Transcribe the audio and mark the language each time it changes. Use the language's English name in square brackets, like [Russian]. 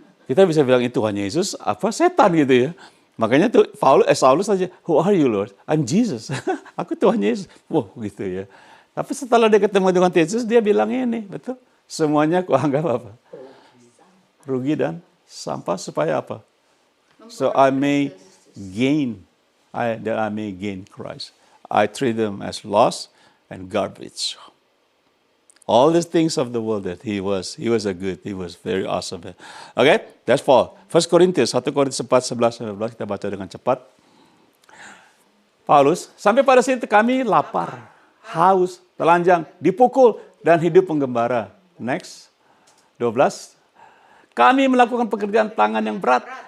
[Indonesian] Kita bisa bilang itu Tuhan Yesus apa setan gitu ya. Makanya tuh Saulus aja, [English] who are you, Lord? I'm Jesus. [Indonesian] Aku Tuhan Yesus. Wah gitu ya. Tapi setelah dia ketemu dengan Yesus, dia bilang ini, betul. Semuanya aku anggap apa? Rugi dan sampah supaya apa? [English] So I may gain, that I may gain Christ. I treat them as loss and garbage. All these things of the world that he was very awesome. Okay, that's Paul. [Indonesian] 1 Korintus 4, 11, kita baca dengan cepat. Paulus, sampai pada situ kami lapar, haus, telanjang, dipukul, dan hidup penggembara. Next, 12. Kami melakukan pekerjaan tangan yang berat.